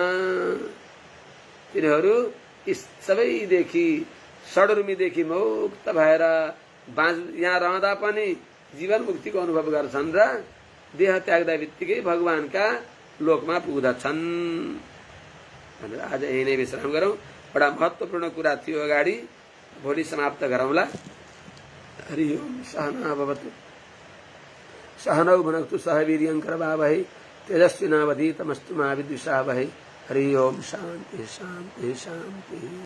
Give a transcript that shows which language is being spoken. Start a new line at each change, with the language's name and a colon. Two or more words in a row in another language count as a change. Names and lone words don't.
Nepali: तिनीहरू यी सबैदेखि षड्रुमीदेखि मुक्त भएर यहाँ रहँदा पनि जीवन मुक्तिको अनुभव गर्छन् र देह त्याग्दा बित्तिकै भगवानका लोकमा पुग्दछन् भनेर आज यही नै विश्राम गरौँ। बडा महत्त्वपूर्ण कुरा थियो अगाडि भोलि समाप्त गरौँला।
Sanskrit: हरि ओम सहना भवतु सहनौ भुनक्तु सह वीर्यं करवावहै तेजस्विनावधीतमस्तु मा विद्विषावहै। हरि ओम शान्ति शान्ति शान्ति।